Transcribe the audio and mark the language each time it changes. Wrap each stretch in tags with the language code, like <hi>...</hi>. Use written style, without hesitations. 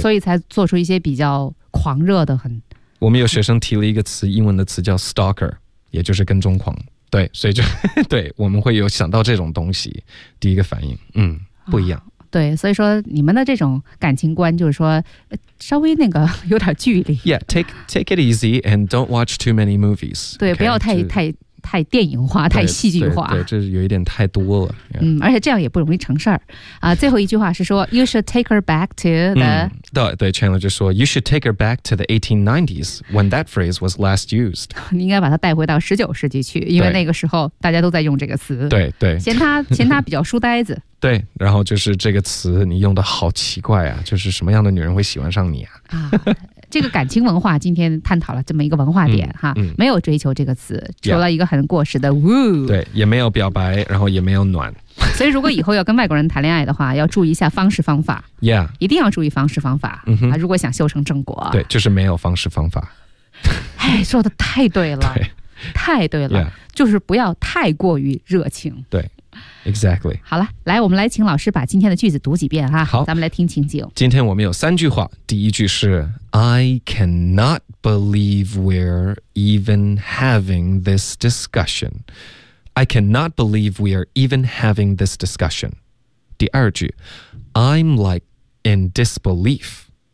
<zh>所以才做出一些比较狂热的。很我们有学生提了一个词，英文的词叫 stalker， 也就是跟踪狂。对，所以就对，我们会有想到这种东西第一个反应，不一样。对，所以说你们的这种感情观就是说稍微那个有点距离。</zh> <en>Yeah, take it easy and don't watch too many movies.</en> <zh>对，</zh> <en>okay,</en> <zh>不要太电影化，太戏剧化。对，这有一点太多了。Yeah. 而且这样也不容易成事儿。最后一句话是说</zh> <en>you should take her back to the...、对 Chandler 就说 you should take her back to the 1890s when that phrase was last used.</en> <zh>你应该把它带回到19世纪去，因为那个时候大家都在用这个词。对。嫌他比较书呆子。对，然后就是这个词你用的好奇怪啊，就是什么样的女人会喜欢上你啊。这个感情文化今天探讨了这么一个文化点哈，没有追求这个词，除了一个很过时的 woo，对，也没有表白，然后也没有暖。所以如果以后要跟外国人谈恋爱的话，要注意一下方式方法。</zh> <en>Yeah，</en> <zh>一定要注意方式方法。嗯哼，如果想修成正果，对，就是没有方式方法。哎，说的太对了，对，太对了，</zh> <en>yeah，</en> <zh>就是不要太过于热情。对。Exactly. 好了，来，我们来请老师把今天的句子读几遍哈。好，咱们来听情景。今天我们有三句话。第一句是</zh> <en>I cannot believe we're even having this discussion. I cannot believe we are even having this discussion.</en> <zh>第二句</zh> <en>I'm like in disbelief.</en>